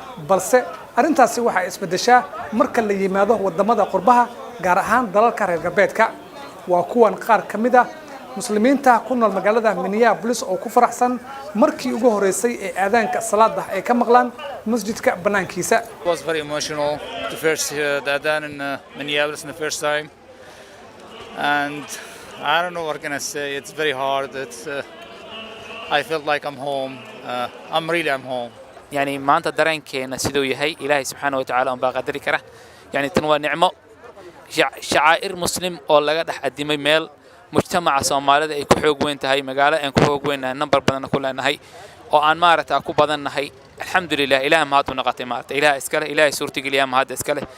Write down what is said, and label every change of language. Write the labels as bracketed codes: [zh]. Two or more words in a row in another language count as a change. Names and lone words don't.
[so] Balse arrintaasi waxay isbeddeshaa marka la yimaado waddamada qurbaha, gaar ahaan dalalka reer galbeedka. Waa kuwan qaar ka mid ah muslimiinta ku nool magaalada Minneapolis oo ku faraxsan markii ugu horreysay ee aadaanka salaada ay ka maqlaan masjidka bannaankiisa. [en] It was very emotional to first hear the adhan in, uh, Minneapolis in the first time. And I don't know what can I say. It's very hard. It's, uh, I felt like I'm home. Uh, I'm really, I'm home. [so] Yani, maanta dareenkeena siduu yahay, Ilaahay [ar] سبحانه وتعالى [so] unbaa qadari kara. Yani, tan waa nicmo. Shac-, shacaa'ir muslim oo laga dhex addimay meel mujtamaca Soomaalida ay ku xoog weyn tahay, magaalo aan ku xoog weyn nahay, nambar badanna ku leenahay, oo aan maaragtaa ku badan nahay. Alxamdulillaah, Ilaahay mahad u naqatay maaragtay. Ilaahay iska leh, Ilaahay suurtageliyaa mahad iska leh.